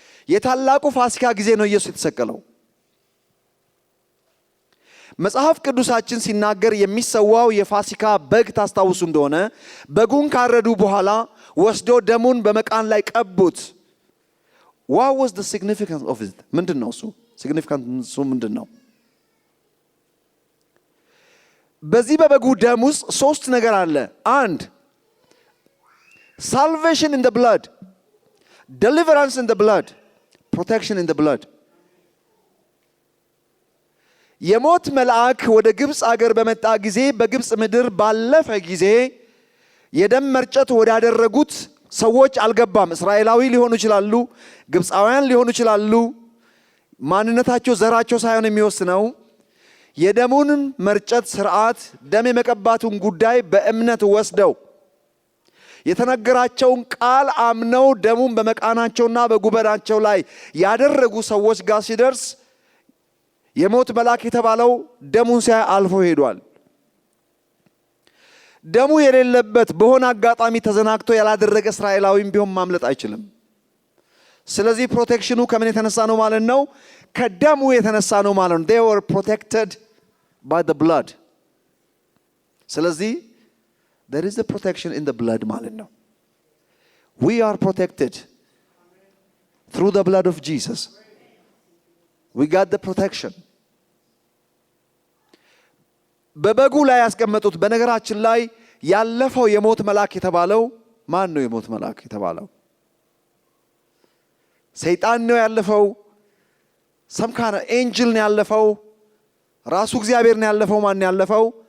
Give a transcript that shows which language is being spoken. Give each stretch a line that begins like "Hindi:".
Amharic: የታላቁ ፋሲካ ጊዜ ነው ኢየሱስ የተሰቀለው። መጽሐፍ ቅዱሳችን ሲናገር የሚሰዋው የፋሲካ በግ ታስታውሱ እንደሆነ በጉን ካረዱ በኋላ ወስዶ ደሙን በመቃን ላይ ቀቡት።
English: what was the significance of it?
Amharic: ምንድነው እሱ? significance ምንድነው? በዚህ በበጉ ደም ውስጥ 3 ነገር አለ።
English: 1 salvation in the blood, deliverance in the blood, protection in the blood.
Amharic: የሞት መልአክ ወደ ግብጽ አገር በመጣ ጊዜ በግብጽ ምድር ባለፈ ጊዜ የደም መርጨት ወዳደረጉት ሰዎች አልገባም። እስራኤላዊ ሊሆኑ ይችላሉ፣ ግብጻውያን ሊሆኑ ይችላሉ። ማንነታቸው ዘራቸው ሳይሆን የሚወስነው የደሙን መርጨት ስርዓት፣ ደም የመቀባቱን ጉዳይ በእምነት ወስደው የተነገራቸውን ቃል አምነው ደሙን በመቃናቸውና በጉበናቸው ላይ ያደረጉ ሰዎች ጋር ሲደርስ የሞት መልአክ የተባለው ደሙን ሲያይ አልፎ ሄዷል። ደሙ የሌለበት በሆነ አጋጣሚ ተዘናግቶ ያላደረገ እስራኤላዊም ቢሆን ማምለጥ አይችልም። ስለዚህ ፕሮቴክሽኑ ከምን የተነሳ ነው ማለት ነው? ከደሙ የተነሳ ነው ማለት ነው።
English: they were protected by the blood።
Amharic: ስለዚህ
English: there is a protection in the blood
Amharic: ማለት ነው።
English: we are protected through the blood of Jesus. we got the protection.
Amharic: በበጉ ላይ ያስቀመጡት። በነገራችን ላይ ያለፈው የሞት መልአክ የተባለው ማን ነው? የሞት መልአክ የተባለው ሰይጣን ነው ያለፈው።
English: some kind of angel
Amharic: ነው ያለፈው። ራሱ እግዚአብሔር ነው ያለፈው። ማን ነው ያለፈው?